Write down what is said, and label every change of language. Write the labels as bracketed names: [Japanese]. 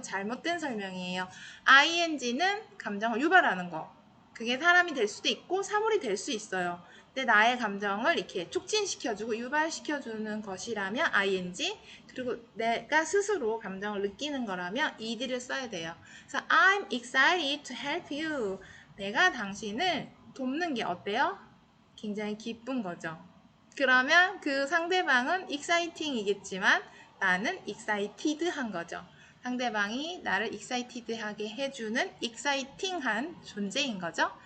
[Korean] 잘못된 설명이에요. ing는 감정을 유발하는 거. 그게 사람이 될 수도 있고 사물이 될 수 있어요. 근데 나의 감정을 이렇게 촉진시켜주고 유발시켜주는 것이라면 ing, 그리고 내가 스스로 감정을 느끼는 거라면 ed를 써야 돼요. 그래서 [English] I'm excited to help you. [Korean] 내가 당신을 돕는 게 어때요? 굉장히 기쁜 거죠. 그러면 그 상대방은 exciting이겠지만 나는 excited한 거죠. 상대방이 나를 excited하게 해주는 exciting한 존재인 거죠.